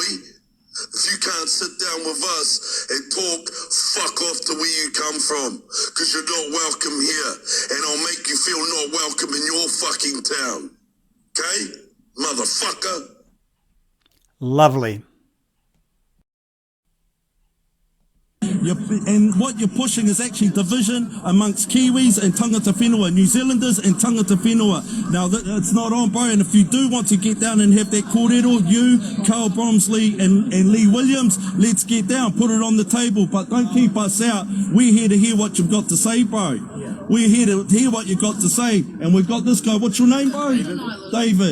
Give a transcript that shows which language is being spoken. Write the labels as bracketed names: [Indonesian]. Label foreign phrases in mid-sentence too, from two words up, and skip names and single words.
[English] If you can't sit down with us and talk, fuck off to where you come from, because you're not welcome here, and I'll make you feel not welcome in your fucking town. Okay? Motherfucker. Lovely. And what you're pushing is actually division amongst Kiwis and [Māori] tangata whenua, [English] New Zealanders and [Māori] tangata whenua. [English] Now, it's not on, bro, and if you do want to get down and have that kōrero, you, Carl Bromsley and Lee Williams, let's get down, put it on the table, but don't keep us out. We're here to hear what you've got to say, bro. We're here to hear what you've got to say. And we've got this guy. What's your name, bro? David.